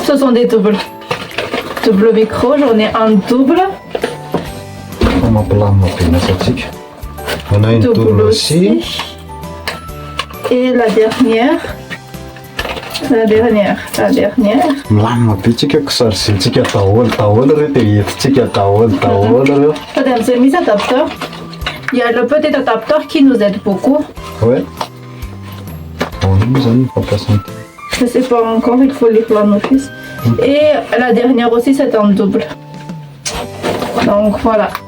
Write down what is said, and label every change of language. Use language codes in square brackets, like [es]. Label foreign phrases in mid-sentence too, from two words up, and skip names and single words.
[fr] sont des doubles. Double micro, j'en ai un double. On a plein de pneumatiques. On a une double aussi. Et la dernière. La dernière. [mg] Milamina bitsika kusarisintsika daholo reo dia entintsika daholo reo. [fr] Regardez, j'ai mis adapteur. Il y a le petit adapteur qui nous aide beaucoup. Ouais. Nous allons pas passer. Je sais pas encore, il faut lire la notice. Et la dernière aussi, c'est un double. Donc voilà.